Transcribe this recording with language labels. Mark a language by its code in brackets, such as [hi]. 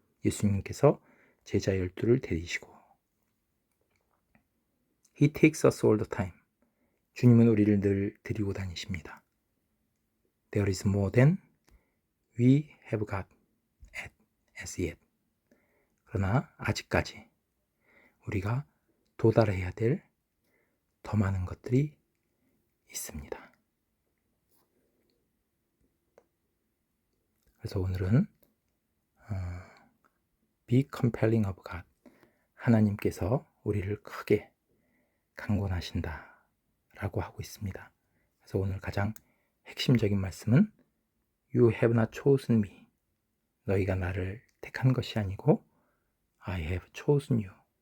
[ko] 예수님께서 제자 12를 데리시고 [en] He takes us all the time. [ko] 주님은 우리를 늘 데리고 다니십니다. [en] There is more than we have got as yet. [ko] 그러나 아직까지 우리가 도달해야 될 더 많은 것들이 있습니다. 그래서 오늘은 [en] Be compelling of God. [ko] 하나님께서 우리를 크게 강권하신다 라고 하고 있습니다. 그래서 오늘 가장 핵심적인 말씀은 [en] You have not chosen me. [ko] 너희가 나를 택한 것이 아니고 [en] I have chosen you.